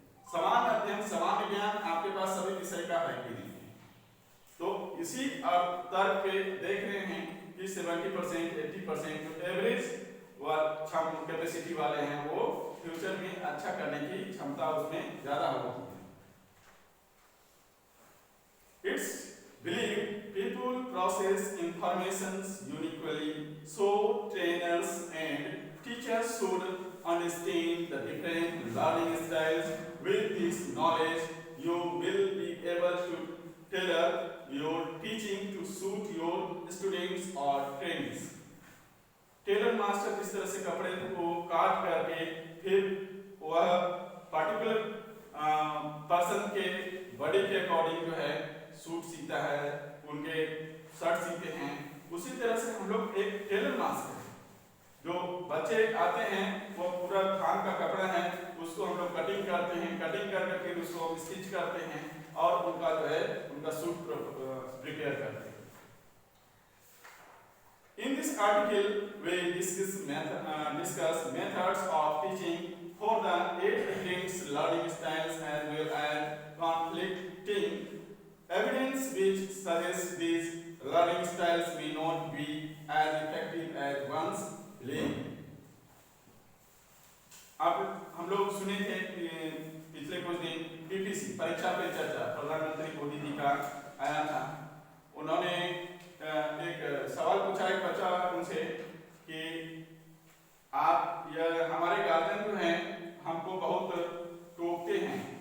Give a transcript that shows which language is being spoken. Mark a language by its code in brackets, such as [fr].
[hi] समान अध्ययन, समान ज्ञान आपके पास सभी विषय का है कि नहीं। तो इसी तर्क पे देख रहे हैं कि 70%, 80% जो एवरेज व कैपेसिटी वाले हैं वो फ्यूचर में अच्छा करने की क्षमता उसमें ज्यादा होती है। [en] It's believed people process informations uniquely, so trainers and teachers should understand the different learning styles. With this knowledge, you will be able to tailor your teaching to suit your students or trainees. [hi] Tailor master जिस तरह से कपड़े को काट करके फिर वह particular person के बॉडी के अकॉर्डिंग जो है सूट सीता है, उनके शर्ट सीते हैं, उसी तरह से हम लोग एक टेलर मास्टर है। जो बच्चे आते हैं वो पूरा थान का कपड़ा है, उसको हम लोग कटिंग करते हैं, कटिंग करके फिर उसको स्टिच करते हैं और उनका जो है उनका सूट प्रिपेयर करते हैं। [en] In this article, we discuss methods of teaching for the 8 different learning styles as well as conflicting evidence which suggests these learning styles may not be as effective as once believed. [hi] अब हम लोग सुने थे पिछले कुछ दिन PPC परीक्षा पे चर्चा प्रधानमंत्री मोदी जी का आया था। उन्होंने एक सवाल पूछा एक बच्चा उनसे कि आप या हमारे गार्जियन जो हैं हमको बहुत टोकते हैं